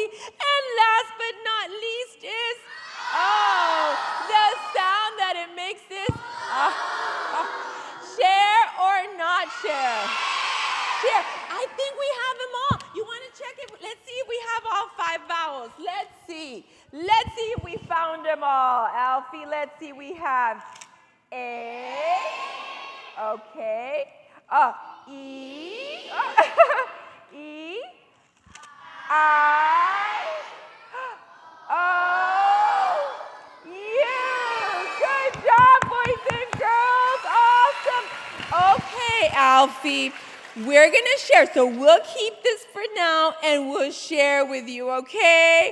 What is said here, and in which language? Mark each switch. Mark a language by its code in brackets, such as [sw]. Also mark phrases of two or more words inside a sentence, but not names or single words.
[en] And last but not least is the sound that it makes is share or not share. Share. I think we have them all. You want to check it? Let's see if we have all 5 vowels. Let's see. Let's see if we found them all. Alfie, let's see. We have A. Okay. E. E. I. O. U. Good job, boys and girls. Awesome. Okay, Alfie. We're going to share. So we'll keep this for now and we'll share with you, okay?